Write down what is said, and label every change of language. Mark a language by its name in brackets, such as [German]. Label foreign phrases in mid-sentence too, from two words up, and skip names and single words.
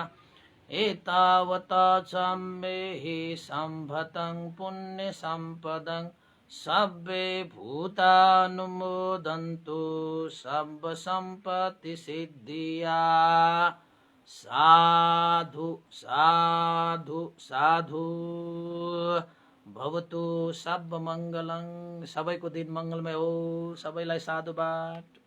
[Pali] एतावता सम्मेहि सम्भतं पुण्यसम्पदं सब्बे भूतानुमोदन्तु सब्ब सम्पत्ति सिद्धिया। साधु साधु साधु भवतु सब मङ्गलङ। [Nepali] सबैको दिन मङ्गलमय हो। सबैलाई साधुवाद।